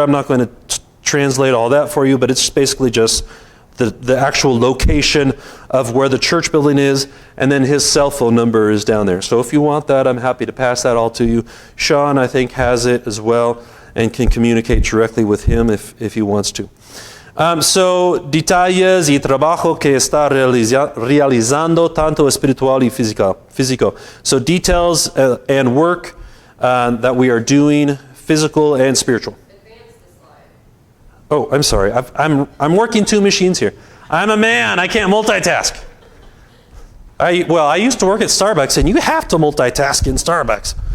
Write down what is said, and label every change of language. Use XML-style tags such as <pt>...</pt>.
<en>I'm not going to translate all that for you, but it's basically just the actual location of where the church building is, and then his cell phone number is down there. So if you want that, I'm happy to pass that all to you. Sean, I think, has it as well and can communicate directly with him if he wants to.</en> <es>So, detalles y trabajo que está realizando tanto espiritual y físico.</es> <en>So, details and work that we are doing, physical and spiritual. Oh, I'm sorry. I'm working two machines here. I'm a man. I can't multitask. I used to work at Starbucks, and you have to multitask in Starbucks.</en>